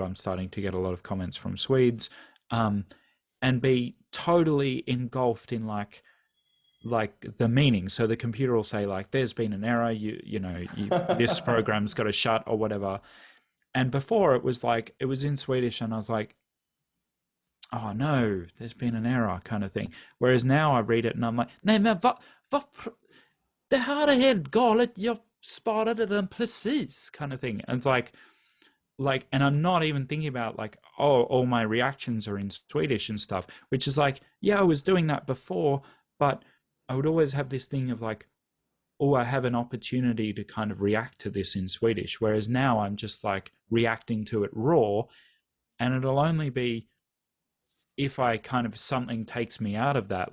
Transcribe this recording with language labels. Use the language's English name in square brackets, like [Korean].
[English] I'm starting to get a lot of comments from Swedes, and be totally engulfed in like the meaning. So the computer will say like, there's been an error, this program's got to shut or whatever. And before it was like, it was in Swedish and I was like, oh no, there's been an error, kind of thing. Whereas now I read it and I'm like, [Swedish] nej men det här är helt galet, jag sparade den precis, [English] kind of thing. And it's like, and I'm not even thinking about like, oh, all my reactions are in Swedish and stuff, which is like, yeah, I was doing that before, but I would always have this thing of like, oh, I have an opportunity to kind of react to this in Swedish. Whereas now I'm just like reacting to it raw, and it'll only be if I kind of something takes me out of that.